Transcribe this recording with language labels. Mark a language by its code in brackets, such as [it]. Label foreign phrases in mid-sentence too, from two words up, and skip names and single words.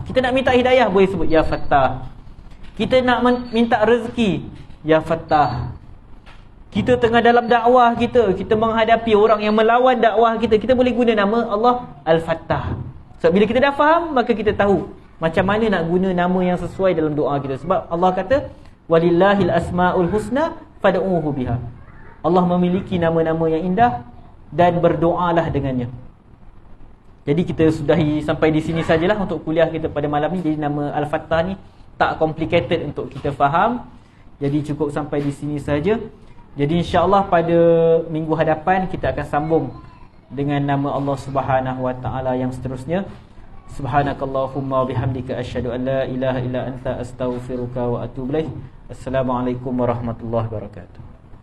[ms] Kita nak minta hidayah, boleh sebut Ya Fattah. Kita nak minta rezeki, Ya Fattah. Kita tengah dalam dakwah kita menghadapi orang yang melawan dakwah kita boleh guna nama Allah Al-Fattah. Sebab bila kita dah faham, maka kita tahu macam mana nak guna nama yang sesuai dalam doa kita. Sebab Allah kata, [ar] ولله الأسماء الحسنى فادعوه بها. [ms] Allah memiliki nama-nama yang indah dan berdoalah dengannya. Jadi kita sudahi sampai di sini sajalah untuk kuliah kita pada malam ni. Jadi nama Al-Fattah ni tak complicated untuk kita faham. Jadi cukup sampai di sini saja. Jadi [ar] إن شاء الله [ms] pada minggu hadapan kita akan sambung dengan nama Allah [ar] سبحانه وتعالى [ms] yang seterusnya. [ar] سبحانك اللهم وبحمدك أشهد أن لا إله إلا أنت أستغفرك وأتوب إليك. السلام عليكم ورحمة الله وبركاته.